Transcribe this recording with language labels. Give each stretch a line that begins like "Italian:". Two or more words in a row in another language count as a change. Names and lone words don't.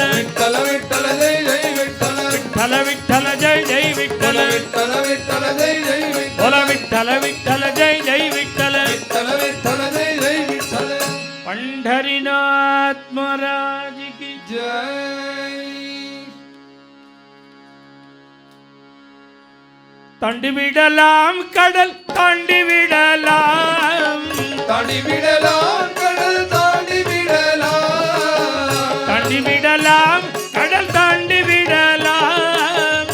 Marathi: विठ्ठल विठ्ठल जय जय विठ्ठल विठ्ठल विठ्ठल जय जय विठ्ठल विठ्ठल विठ्ठल जय जय विठ्ठल बोला विठ्ठल विठ्ठल जय जय विठ्ठल विठ्ठल विठ्ठल जय जय विठ्ठल पंढरीनाथ महाराज की जय
Tamil: தாண்டி விடலாம் கடல் தாண்டி விடலாம் தாண்டி விடலாம் கடல் தாண்டி விடலாம் தாண்டி விடலாம் கடல் தாண்டி விடலாம்